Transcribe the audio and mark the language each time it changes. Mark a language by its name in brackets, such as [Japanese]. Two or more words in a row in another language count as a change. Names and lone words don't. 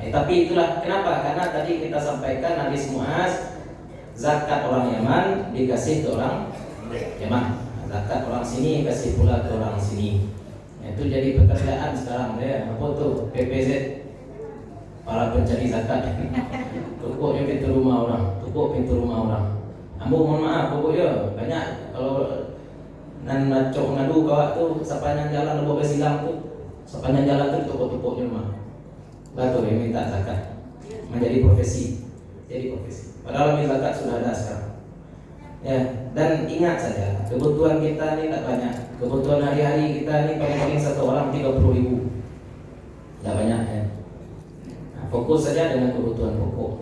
[Indonesian] Tapi itulah kenapa? Karena tadi kita sampaikan hadis Muaz, zakat orang Yaman dikasih ke orang Yaman, zakat orang sini kasih pula ke orang sini. Itu jadi pekerjaan sekarang ya. Apa tuh? PPZ, para pencari zakat. Tukuknya pintu rumah orang, tukuk pintu rumah orang. Ambo mohon maaf, pokoknya banyak kalau nan [Minangkabau] cok ngadu kawak tu [Indonesian] sepanjang jalan lebo silang tu sepanjang jalan tu toko-toko rumah batu yang minta zakat menjadi profesi padahal zakat sudah ada sekarang ya. Dan ingat saja kebutuhan kita ini tak banyak, kebutuhan hari-hari kita ini paling-paling satu orang 30.000 tak banyak ya. Nah, fokus saja dengan kebutuhan pokok.